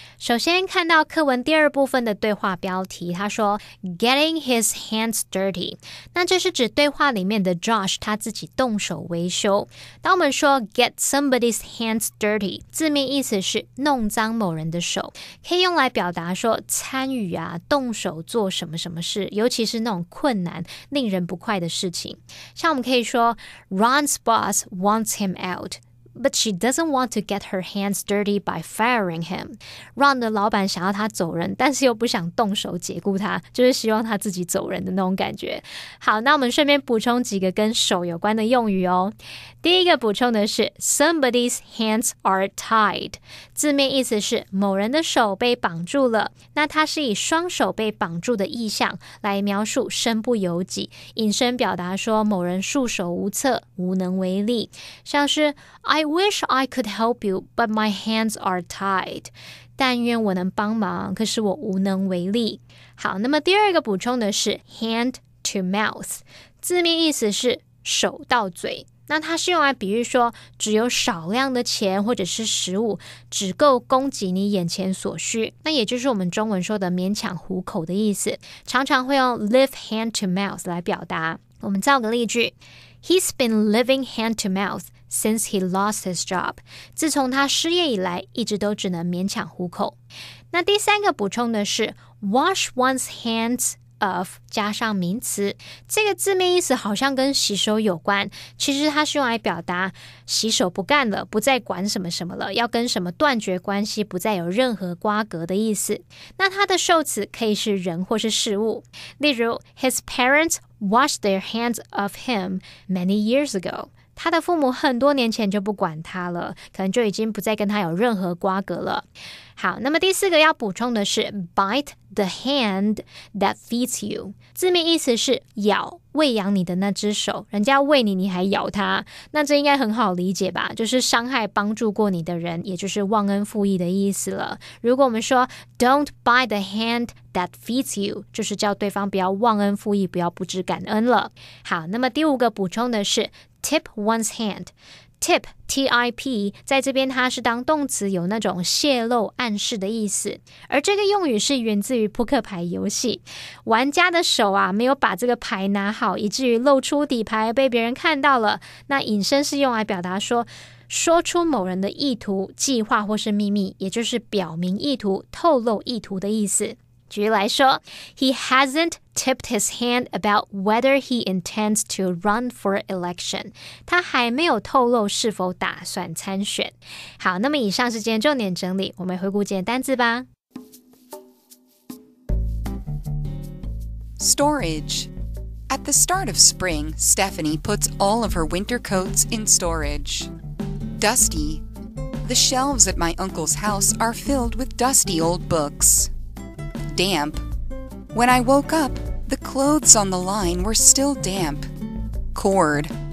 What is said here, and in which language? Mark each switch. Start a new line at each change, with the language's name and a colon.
Chinese: 首先看到课文第二部分的对话标题，他说 Getting his hands dirty， 那这是指对话里面的 Josh 他自己动手维修。当我们说 get somebody's hands dirty， 字面意思是弄脏某人的手，可以用来表达说参与动手做什么什么事，尤其是那种困难令人不快的事情。
English: 像我们可以说 Ron's boss wants him out，But she doesn't want to get her hands dirty by firing him.
Chinese: Ron 的老板想要他走人，但是又不想动手解雇他，就是希望他自己走人的那种感觉。好，那我们顺便补充几个跟手有关的用语哦。第一个补充的是 Somebody's hands are tied， 字面意思是某人的手被绑住了，那它是以双手被绑住的意象来描述身不由己，引申表达说某人束手无策，无能为力，像是
English: I wish I could help you, but my hands are tied.
Chinese: 但愿我能帮忙，可是我无能为力。好，那么第二个补充的是 hand to mouth， 字面意思是手到嘴。那它是用来比喻说只有少量的钱或者是食物只够供给你眼前所需，那也就是我们中文说的勉强糊口的意思，常常会用 live hand to mouth 来表达。
English: 我们造个例句 He's been living hand to mouth since he lost his job.
Chinese: 自从他失业以来，一直都只能勉强糊口。那第三个补充的是 wash one's hands of 加上名词，这个字面意思好像跟洗手有关，其实它是用来表达洗手不干了，不再管什么什么了，要跟什么断绝关系，不再有任何瓜葛的意思。那它的受词可以是人或是事物，例如
English: His parents washed their hands of him many years ago。
Chinese: 他的父母很多年前就不管他了，可能就已经不再跟他有任何瓜葛了。好，那么第四个要补充的是 bite the hand that feeds you， 字面意思是咬喂养你的那只手，人家喂你，你还咬他，那这应该很好理解吧，就是伤害帮助过你的人，也就是忘恩负义的意思了。如果我们说 don't bite the hand that feeds you， 就是叫对方不要忘恩负义，不要不知感恩了。好，那么第五个补充的是 tip one's hand。Tip, T-I-P, 在这边它是当动词，有那种泄露、暗示的意思。而这个用语是源自于扑克牌游戏，玩家的手没有把这个牌拿好，以至于露出底牌被别人看到了。那引申是用来表达说出某人的意图、计划或是秘密，也就是表明意图、透露意图的意思。
English: 举例来说 He hasn't tipped his hand about whether he intends to run for election.
Chinese: 他还没有透露是否打算参选。好，那么以上是今天重点整理，我们回顾今天单字吧。
English: Storage. At the start of spring, Stephanie puts all of her winter coats in storage. Dusty. The shelves at my uncle's house are filled with dusty old books. Damp. When I woke up, the clothes on the line were still damp. Cord.